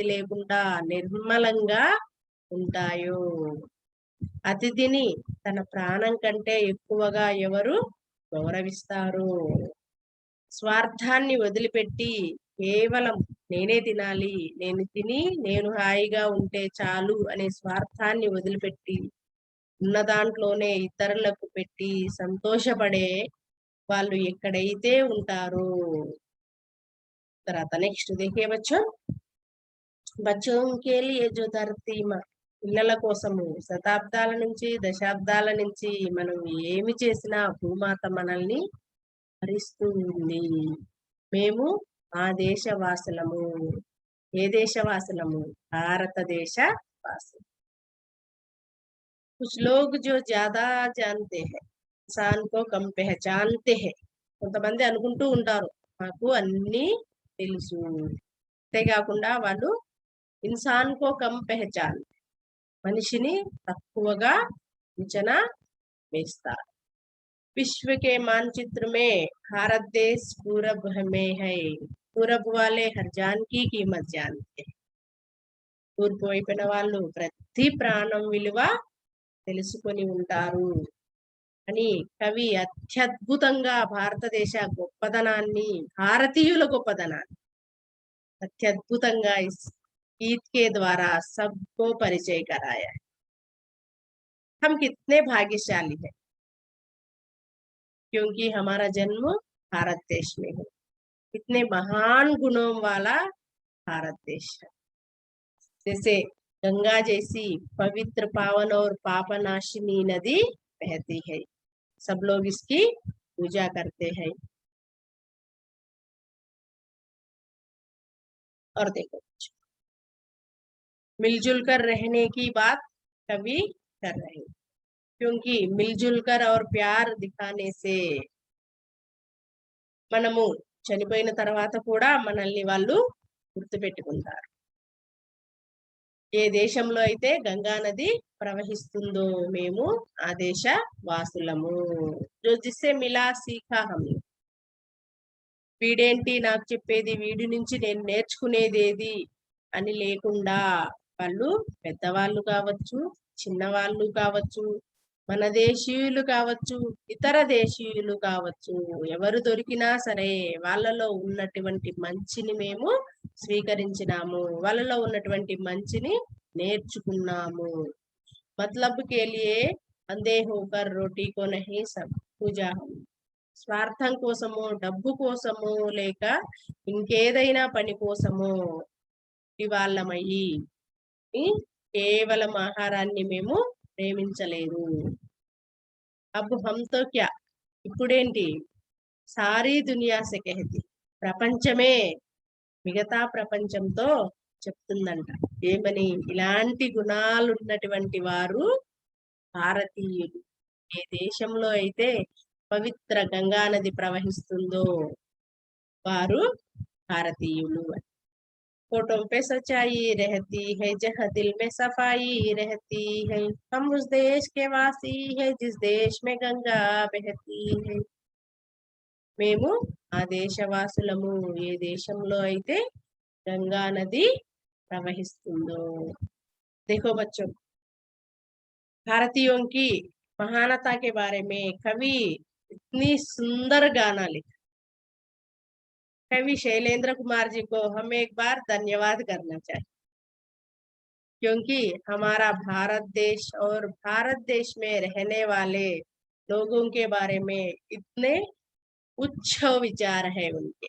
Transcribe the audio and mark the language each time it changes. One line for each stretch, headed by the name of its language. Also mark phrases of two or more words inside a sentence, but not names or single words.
Telugu: లేకుండా నిర్మలంగా ఉంటాయో, అతిథిని తన ప్రాణం కంటే ఎక్కువగా ఎవరు గౌరవిస్తారు, స్వార్థాన్ని వదిలిపెట్టి కేవలం నేనే తినాలి, నేను తిని నేను హాయిగా ఉంటే చాలు అనే స్వార్థాన్ని వదిలిపెట్టి ఉన్న దాంట్లోనే ఇతరులకు పెట్టి సంతోషపడే వాళ్ళు ఎక్కడైతే ఉంటారో. తర్వాత నెక్స్ట్
Hindi: देखिए बच्चों, बच्चों के लिए जो धरती माँ
Telugu: పిల్లల కోసము శతాబ్దాల నుంచి దశాబ్దాల నుంచి మనం ఏమి చేసినా భూమాత మనల్ని భరిస్తూ ఉంది. మేము ఆ దేశవాసులము, ఏ దేశవాసులము, భారతదేశ వాసులు.
Hindi: कुछ लोग जो ज्यादा जानते हैं इंसान को कम पहचानते हैं.
Telugu: కొంతమంది అనుకుంటూ ఉంటారు మాకు అన్నీ తెలుసు, అంతేకాకుండా వాళ్ళు
Hindi: इंसान को कम पहचान,
Telugu: మనిషిని తక్కువగా అంచనా వేస్తారు.
Hindi: विश्व के मानचित्र में भारत देश पूरब में है, पूरब वाले हर जान की कीमत जानते हैं.
Telugu: తూర్పు వైపున వాళ్ళు ప్రతి ప్రాణం విలువ తెలుసుకొని ఉంటారు అని కవి అత్యద్భుతంగా భారతదేశ గొప్పదనాన్ని, భారతీయుల గొప్పదనాన్ని అత్యద్భుతంగా
Hindi: गीत के द्वारा सबको परिचय कराया है. हम कितने भाग्यशाली हैं क्योंकि हमारा जन्म भारत देश में है. कितने महान गुणों वाला भारत देश है. जैसे गंगा जैसी पवित्र पावन और पापनाशिनी नदी बहती है, सब लोग इसकी पूजा करते हैं. और देखो मिलजुल कर रहने की बात कभी कर रहे हैं, क्योंकि मिलजुल कर और प्यार दिखाने से
Telugu: మనము చనిపోయిన తర్వాత కూడా మనల్ని వాళ్ళు గుర్తుపెట్టుకుంటారు. ఏ దేశంలో అయితే గంగా నది ప్రవహిస్తుందో మేము ఆ దేశ వాసులము.
Hindi: जो जिससे मिला सीखा हमने,
Telugu: వీడేంటి నాకు చెప్పేది, వీడి నుంచి నేను నేర్చుకునేదేది అని లేకుండా వాళ్ళు పెద్దవాళ్ళు కావచ్చు, చిన్నవాళ్ళు కావచ్చు, మన దేశీయులు కావచ్చు, ఇతర దేశీయులు కావచ్చు, ఎవరు దొరికినా సరే వాళ్ళలో ఉన్నటువంటి మంచిని మేము స్వీకరించినాము, వాళ్ళలో ఉన్నటువంటి మంచిని నేర్చుకున్నాము.
Hindi: मतलब के लिए अंधे होकर रोटी को नहीं सब पूजा हम.
Telugu: స్వార్థం కోసము, డబ్బు కోసము, లేక ఇంకేదైనా పని కోసము ఇవాళ్ళమయ్యి కేవలం ఆహారాన్ని మేము ప్రేమించలేదు.
Hindi: अब हमतो क्या,
Telugu: ఇప్పుడేంటి,
Hindi: सारी दुनिया से कहती,
Telugu: ప్రపంచమే, మిగతా ప్రపంచంతో చెప్తుందంట. ఏమని? ఇలాంటి గుణాలు ఉన్నటువంటి వారు భారతీయులు. ఏ దేశంలో అయితే పవిత్ర గంగా నది ప్రవహిస్తుందో వారు భారతీయులు.
Hindi: फोटो पे सच्चाई रहती है, जहाँ दिल में सफाई रहती है, हम उस देश के वासी है जिस देश में गंगा बहती है.
Telugu: మేము ఆ దేశవాసులము, ఏ దేశంలో అయితే
Hindi: गंगा नदी
Telugu: प्रवहिస్తుందో.
Hindi: देखो बच्चों, भारतीयों की महानता के बारे में कवि इतनी सुंदर गाना लिखा. कवि शैलेंद्र कुमार जी को हम एक बार धन्यवाद करना चाहिए, क्योंकि हमारा भारत देश और भारत देश में रहने वाले लोगों के बारे में इतने उच्च विचार है उनके.